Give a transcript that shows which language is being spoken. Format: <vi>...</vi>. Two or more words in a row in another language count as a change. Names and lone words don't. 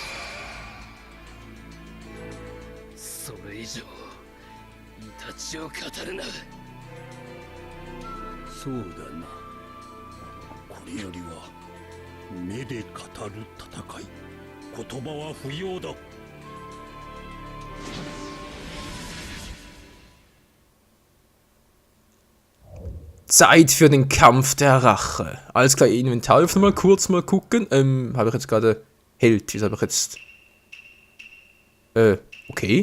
<ja>それ以上イタチを語るな。そうだな。これよりは目で語る戦い。言葉は不要だ。</ja> <de>Zeit für den Kampf der Rache. Alles klar, Inventar öffnen mal kurz mal gucken. Habe ich jetzt gerade Held. Wieso habe ich jetzt... okay.</de>